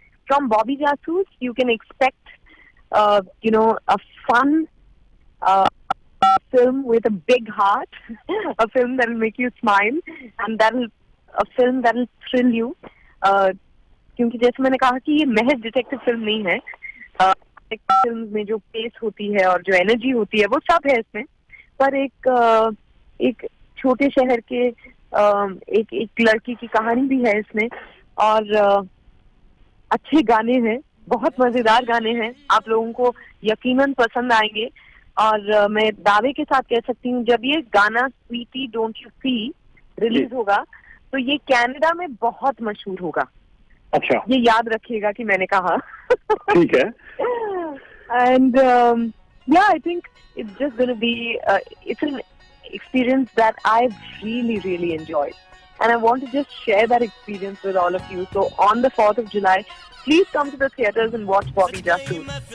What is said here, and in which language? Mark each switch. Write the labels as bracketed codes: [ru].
[en] From Bobby Jasoos, you can expect a fun film with a big heart, a film that will make you smile, and a film that will thrill you. [hi] क्योंकि जैसे मैंने कहा कि ये महज detective film नहीं है. Film में जो पेस होती है और जो एनर्जी होती है वो सब है इसमें, पर एक छोटे शहर के एक लड़की की कहानी भी है इसमें, और अच्छे गाने हैं, बहुत मजेदार गाने हैं, आप लोगों को यकीनन पसंद आएंगे. और मैं दावे के साथ कह सकती हूँ, जब ये गाना Sweety don't you see release होगा तो ये कनाडा में बहुत मशहूर होगा. अच्छा, ये याद रखिएगा कि मैंने कहा. ठीक है. [en] And yeah, I think it's just going to be, it's an experience that I've really enjoyed. And I want to just share that experience with all of you. So on the 4th of July, please come to the theatres and watch Bobby Jasoos.